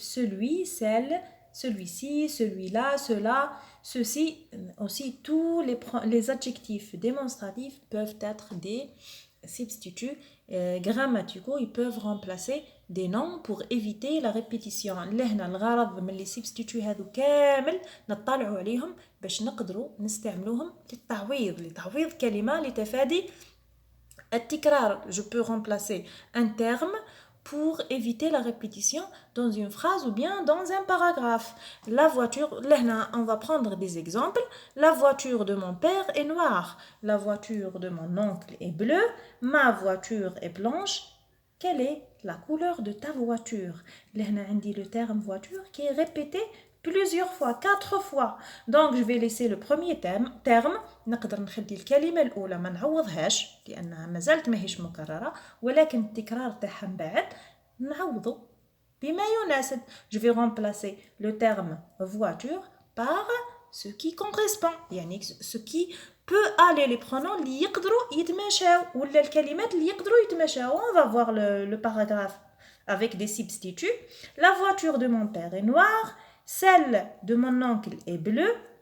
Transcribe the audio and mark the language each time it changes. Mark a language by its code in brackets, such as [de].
[fr] Celui, celle, celui-ci, celui-là, cela, ceci. Aussi, tous les adjectifs démonstratifs peuvent être des substituts grammaticaux. Ils peuvent remplacer des noms pour éviter la répétition. [ar] لهنا الغرض من les substituts هذو كامل نطلعوا عليهم باش نقدروا نستعملوهم لتعويض كلمة لتفادي التكرار. [fr] Je peux remplacer un terme pour éviter la répétition dans une phrase ou bien dans un paragraphe. La voiture, là, on va prendre des exemples. La voiture de mon père est noire. La voiture de mon oncle est bleue. Ma voiture est blanche. Quelle est la couleur de ta voiture? Là, on dit le terme voiture qui est répété plusieurs fois, 4 fois. Donc, je vais laisser le premier terme. [ar] نقدر نخلي الكلمة الأولى ما نعوضهاش لأنها ما زالت ماهيش مكررة ولكن التكرار تاعها من بعد نعوضه بما يناسب. [fr] Je vais remplacer le terme voiture par ce qui correspond يعني ce qui peut aller les pronoms [ar] اللي يقدروا يتماشاو ولا الكلمات اللي يقدروا يتماشاو. [fr] On va voir le paragraphe avec des substituts. La voiture de mon père est noire. Celle de mon oncle est bleue.